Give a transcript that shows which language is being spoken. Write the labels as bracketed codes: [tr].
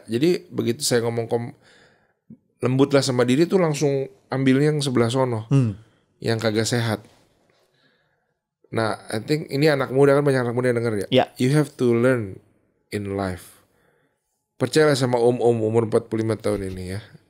[id] Jadi begitu saya ngomong lembutlah sama diri tuh langsung ambilnya yang sebelah sono, yang kagak sehat. Nah, [en] I think [id] ini anak muda kan, banyak anak muda yang denger ya. Ya. [en] You have to learn in life. [id] Percayalah sama umur 45 tahun ini ya.